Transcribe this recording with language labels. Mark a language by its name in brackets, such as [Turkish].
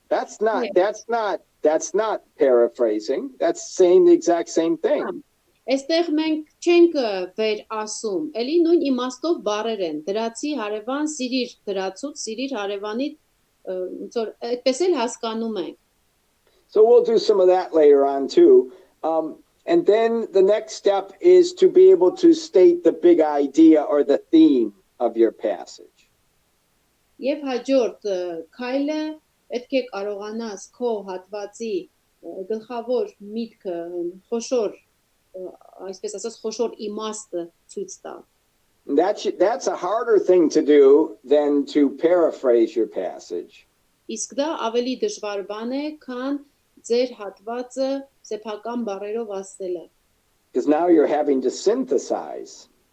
[English] That's not paraphrasing. That's saying the exact same thing. [Armenian] Այստեղ մենք չենք վեր ասում, էլի նույն իմաստով բառեր են, դրացի հարևան, սիրիր դրացուց, սիրիր հարևանի, ոնց որ այդպես էլ հասկանում ենք. [English] So we'll do some of that later on too. And then the next step is to be able to state the big idea or the theme of your passage. [Armenian] Եվ հաջորդ քայլը պետք է կարողանաս քո հատվածի գլխավոր միտքը, խոշոր, այսպես ասած, խոշոր իմաստը ցույց տալ. [English] That's a harder thing to do than to paraphrase your passage. [Armenian] Իսկ դա ավելի դժվար բան է, քան ձեր հատվածը սեփական բառերով ասելը. [English] Because now you're having to synthesize.